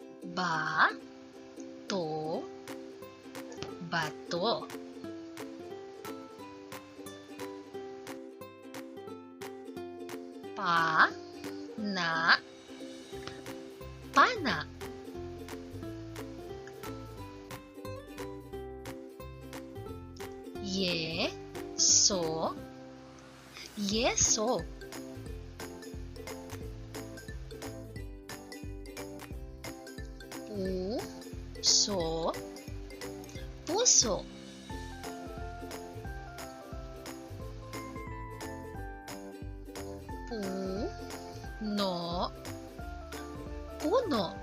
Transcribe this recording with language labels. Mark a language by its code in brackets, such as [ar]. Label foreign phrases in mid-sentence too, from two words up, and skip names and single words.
[ln] Ba, to, bato. Pa, na, pana. Ye, so, yeso. Pu, so, puso. Pu, no, puno.